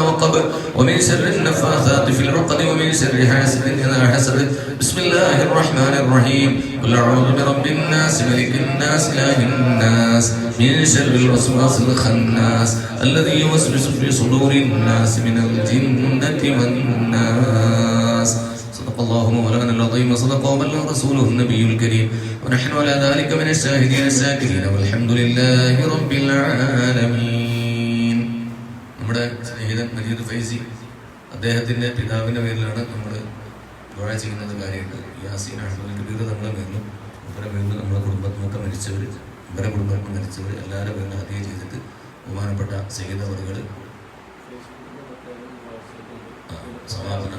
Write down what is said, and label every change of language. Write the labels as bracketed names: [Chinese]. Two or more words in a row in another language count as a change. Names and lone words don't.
[Arabic] وقب ومن شر النفاثات في العقد ومن شر حاسد إذا حسد بسم الله الرحمن الرحيم قل أعوذ برب الناس ملك الناس إله الناس من شر الوسواس الخناس الذي يوسوس في صدور الناس من الجنة والناس صدق الله مولانا العظيم وصدق وبلغ رسوله النبي الكريم ونحن على ذلك من الشاهدين الشاكرين والحمد لله رب العالمين. [Malayalam] നമ്മുടെ സ്നേഹിതൻ മജീദ് ഫൈസി അദ്ദേഹത്തിൻ്റെ പിതാവിൻ്റെ പേരിലാണ് നമ്മൾ ദുആ ചെയ്യുന്നത് കാര്യമുണ്ട്. യാസീൻ അഹ്മദ് കബീർ നമ്മളെ പേരിലും ഇവരുടെ പേരിൽ നമ്മുടെ കുടുംബത്തിനൊക്കെ മരിച്ചവർ ഇവരുടെ കുടുംബത്തിൽ മരിച്ചവർ എല്ലാവരുടെ പേരിലും ഹദിയ ചെയ്തിട്ട് ബഹുമാനപ്പെട്ട സയ്യിദ് അവറുകൾ സമാപനം.